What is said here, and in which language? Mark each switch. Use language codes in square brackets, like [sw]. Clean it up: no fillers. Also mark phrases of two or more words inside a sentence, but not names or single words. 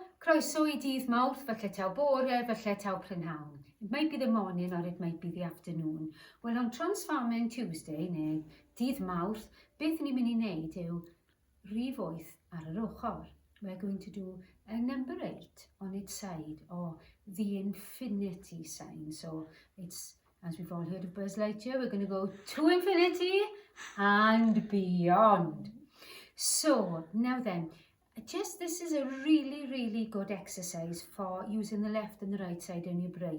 [cy] Croeso I dydd Mawrth, falle taw bore, falle taw prynhawn. [en] It might be the morning or it might be the afternoon. Well, on Transforming Tuesday, [cy] neu dydd Mawrth, beth ni'n mynd I wneud yw rhif 8 ar yr ochr. [en] We're going to do a number 8 on its side, or the infinity sign. So it's, as we've all heard of Buzz Lightyear, we're going to go to infinity and beyond. So, now then, this is a really good exercise for using the left and the right side in your brain.